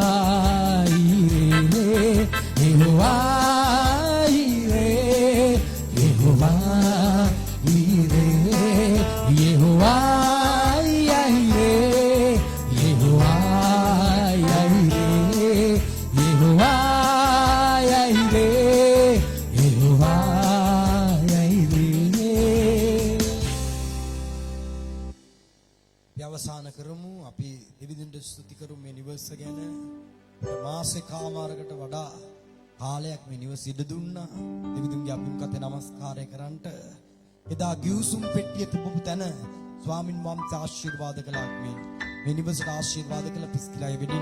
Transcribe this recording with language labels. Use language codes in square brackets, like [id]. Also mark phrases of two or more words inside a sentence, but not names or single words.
[ta] ஈரே யெகோவா ஈரே யெகோவா ஈரே யெகோவா ஈரே யெகோவா ஈரே யெகோவா ஈரே யெகோவா ஈரே [si] අවසාන කරමු අපි දෙවිඳුන්ට ස්තුති කරමු මේ නිවස ගැන මාසෙකමාරකට වඩා කාලයක් මේ නිවස ඉඩ දුන්නා දෙවිඳුන්ගේ අභිමුඛත නමස්කාරය කරන්නට එදා ගිවිසුම් පෙට්ටිය තිබුණු තැන ස්වාමින් වහන්සේ ආශිර්වාද කළා මේ නිවසට ආශිර්වාද කළ පිස්කිලායේ වෙඩින්